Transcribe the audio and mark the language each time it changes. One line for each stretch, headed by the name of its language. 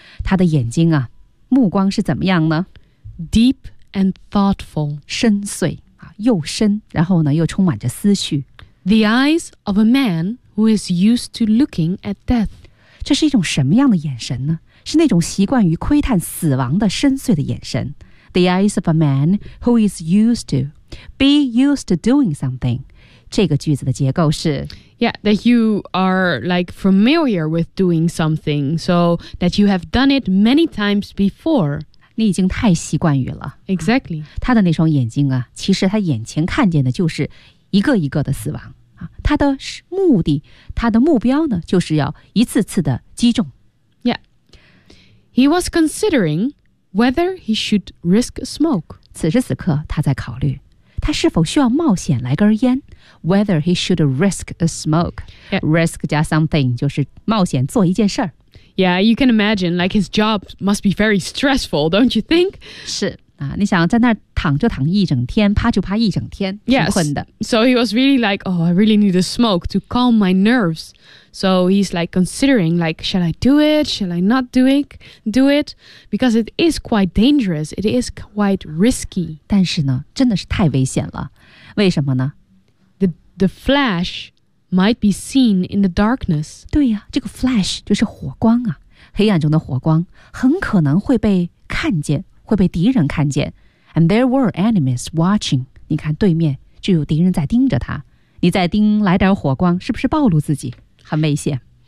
Chinese: 他的眼睛啊，目光是怎么样呢
English: ？Deep and thoughtful.
Chinese: 深邃啊，又深，然后呢，又充满着思绪。
English: The eyes of a man who is used to looking at death.
Chinese: 这是一种什么样的眼神呢？是那种习惯于窥探死亡的深邃的眼神。
English: The eyes of a man who is used to be used to doing something.
Chinese: 这个句子的结构是
English: Yeah, that you are like familiar with doing something, so that you have done it many times before.
Chinese: 你已经太习惯于了。
English: Exactly.
Chinese: 他的那双眼睛啊，其实他眼前看见的就是一个一个的死亡。他的目的，他的目标呢，就是要一次次的击中。
English: Yeah. He was considering whether he should risk smoke.
Chinese: 此时此刻，他在考虑。他是否需要冒险来根烟 ？
English: Whether he should risk a smoke?、 Yeah.
Chinese: Risk 加 something 就是冒险做一件事儿。
English: Yeah, you can imagine, like his job must be very stressful, don't you think?
Chinese: 是啊，你想在那儿躺就躺一整天，趴就趴一整天，挺困的。
English: Yes. So he was really like, oh, I really need a smoke to calm my nerves. So he's like considering, like, shall I do it? Shall I not do it? Because it is quite dangerous. It is quite risky.
Chinese: 但是呢，真的是太危险了。为什么呢
English: ？The flash might be seen in the darkness.
Chinese: 对呀，这个 flash 就是火光啊，黑暗中的火光很可能会被看见。会被敌人看见
English: ，and there were enemies watching.
Chinese: 你看对面就有敌人在盯着他，你再盯来点火光，是不是暴露自己，很危险